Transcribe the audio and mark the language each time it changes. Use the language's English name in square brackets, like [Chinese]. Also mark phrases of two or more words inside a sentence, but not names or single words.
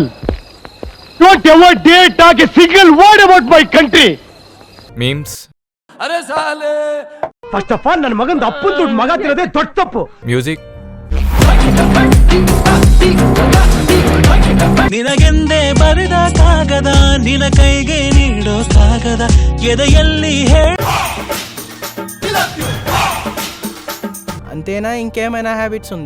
[English] Don't ever dare talk a single word about my country! మీమ్స్. First of all, [Kannada] ನನ್ನ ಮಗಂದು ಅಪ್ಪನ ದುಡ್ಡು ಮಗ ತಿನ್ನೋದೇ ದೊಡ್ಡ ತಪ್ಪು. ಮ್ಯೂಸಿಕ್. ನಿನಗೆಂದೇ ಬರೆದ ಕಾಗದ ನಿನ ಕೈಗೆ ನೀಡೋ ಕಾಗದ ಎದೆಯಲ್ಲಿ [Telugu] అంతేనా, ఇంకేమైనా హ్యాబిట్స్ ఉందా?